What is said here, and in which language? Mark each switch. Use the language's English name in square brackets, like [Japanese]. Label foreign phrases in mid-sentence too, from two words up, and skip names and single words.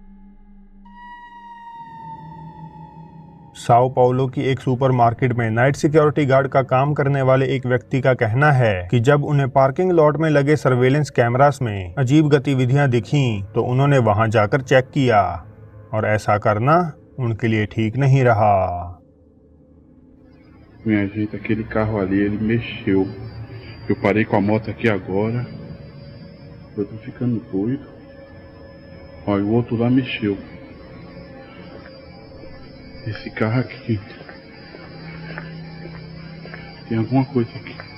[Hindi] साओ पाउलो की एक सुपरमार्केट में [English] night security guard [Hindi] का काम करने वाले एक व्यक्ति का कहना है कि जब उन्हें [English] parking lot [Hindi] में लगे [English] surveillance cameras [Hindi] में अजीब गतिविधियां दिखीं तो उन्होंने वहां जाकर चेक किया और ऐसा करना उनके लिए ठीक नहीं रहा। [Portuguese] Minha gente, aquele carro ali, ele mexeu. Eu parei com a moto aqui agora. Eu tô ficando doido. Ó, e o outro lá mexeu. Esse carro aqui. Tem alguma coisa aqui.